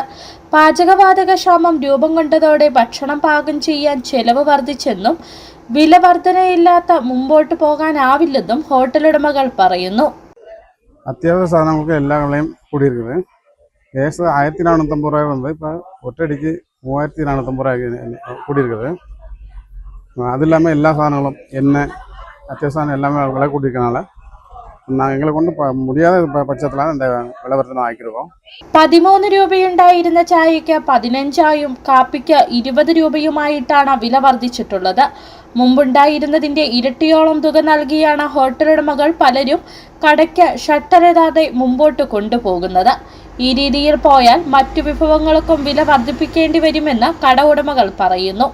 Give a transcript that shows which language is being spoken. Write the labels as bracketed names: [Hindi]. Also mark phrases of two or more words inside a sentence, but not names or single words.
[Malayalam] പാചകവാതക ക്ഷാമം രൂപം കൊണ്ടതോടെ ഭക്ഷണം പാകം ചെയ്യാൻ ചെലവ് വർദ്ധിച്ചെന്നും വില വർധനയില്ലാത്ത മുമ്പോട്ട് പോകാനാവില്ലെന്നും ഹോട്ടലുടമകൾ പറയുന്നു. അത്യാവശ്യ സാധനങ്ങൾക്ക് എല്ലാ വിലയും കൂടിയിരിക്കുന്നത്. ഏകദേശം 1450 രൂപ വന്നത് ഇപ്പോൾ ഒറ്റയടിക്ക് 3450 രൂപ കൂടിയിരിക്കുന്നത്. [Tamil] அது இல்லாமல் எல்லா சாதனங்களும் எண்ணெய் அத்தியாவசியம் எல்லாமே விலை கூட்டியிருக்கனால நாங்கள் எங்களை கொண்டு முடியாத பட்சத்தில் இந்த விலைவர்த்தனை ஆக்கியிருக்கோம். [Malayalam] 13 രൂപയുണ്ടായിരുന്ന ചായയ്ക്ക് 15ആയും കാപ്പിക്ക് 20 രൂപയുമായിട്ടാണ് വില വർദ്ധിച്ചിട്ടുള്ളത്. മുമ്പുണ്ടായിരുന്നതിന്റെ ഇരട്ടിയോളം തുക നൽകിയാണ് ഹോട്ടലുടമകൾ പലരും കടയ്ക്ക് ഷട്ടറിടാതെ മുമ്പോട്ട് കൊണ്ടുപോകുന്നത്. ഈ രീതിയിൽ പോയാൽ മറ്റു വിഭവങ്ങൾക്കും വില വർദ്ധിപ്പിക്കേണ്ടി വരുമെന്ന് കട ഉടമകൾ പറയുന്നു.